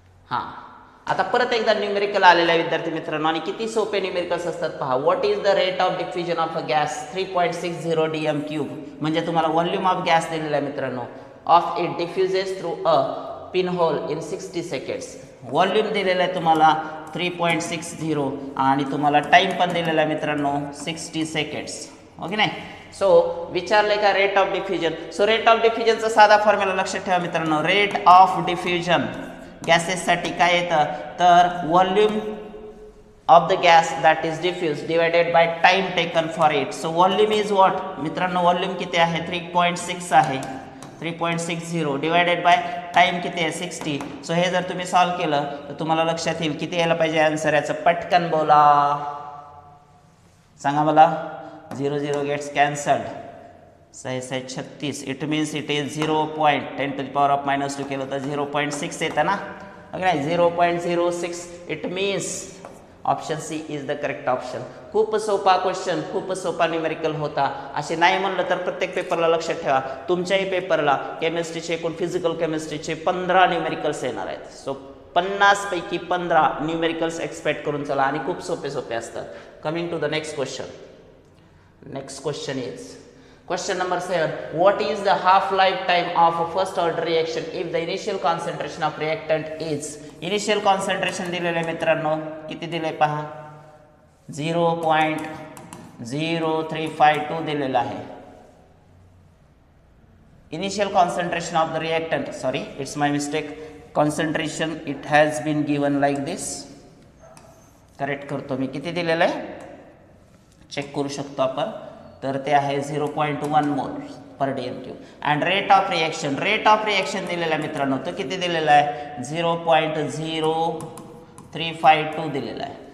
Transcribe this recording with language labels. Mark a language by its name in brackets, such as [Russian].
[Marathi] हां, आता परत एकदा न्यूमेरिकल आलेला आहे विद्यार्थी मित्रांनो. आणि किती सोपे न्यूमेरिकल्स असतात पहा. [English] What is the rate of diffusion of a gas 3.60 dm³. [Marathi] म्हणजे तुम्हाला व्हॉल्यूम ऑफ गॅस दिलेला आहे मित्रांनो. [English] Of it diffuses through a pin hole in 60 seconds. [Marathi] Volume दिलेला आहे तुम्हाला 3.60 आणि तुम्हाला टाइम पण दिलेला आहे मित्रांनो 60 सेकंड्स. ओके नाही. सो विचारले का rate of diffusion. So rate of डिफ्युजनचा साधा फॉर्म्युला लक्षात ठेवा मित्रांनो. [English] rate of diffusion [Marathi] गॅसेससाठी काय येतं तर [English] Volume of the gas that is diffuse divided by time taken for it. So volume is what [Marathi] मित्रांनो, व्हॉल्यूम किती आहे 3.6 आहे. 3.60 डिवायडेड बाय टाइम किती आहे 60. सो हे जर तुम्ही सॉल्व केलं तर तुम्हाला लक्षात येईल किती यायला पाहिजे आन्सर याचं. पटकन बोला, सांगा मला. [English] 0 0 gets cancelled. 6 36. It means it is 0.10⁻⁻² [Marathi] केलं तर 0.6 येतं ना. ओके नाही. 0.06. [English] It means option C is the correct option. [Marathi] खूप सोपा क्वेश्चन, खूप सोपा न्यूमेरिकल होता. असे नाही म्हणलं तर प्रत्येक पेपरला लक्षात ठेवा, तुमच्याही पेपरला केमिस्ट्रीचे एकूण फिजिकल केमिस्ट्रीचे 15 न्यूमेरिकल्स येणार आहेत. सो 50 पैकी 15 न्यूमेरिकल्स एक्सपेक्ट करून चला आणि खूप सोपे सोपे असतात. [English] Coming to the next question. Next question is question number 7. What is the half lifetime of a first order reaction if the initial concentration of reactant is. [Marathi] initial concentration दिलेलं आहे मित्रांनो. किती दिले पहा 0.0352 दिलेलं आहे. [English] initial concentration of the reactant, sorry it's my mistake, concentration it has been given like this. [Marathi] Correct करतो मी. किती दिलेलं आहे चेक करू शकतो आपण. तर ते आहे 0.1 मोल पर dm³. And rate of reaction, rate of reaction दिलेला आहे मित्रांनो. तो किती दिलेला आहे 0.0352 दिलेला आहे.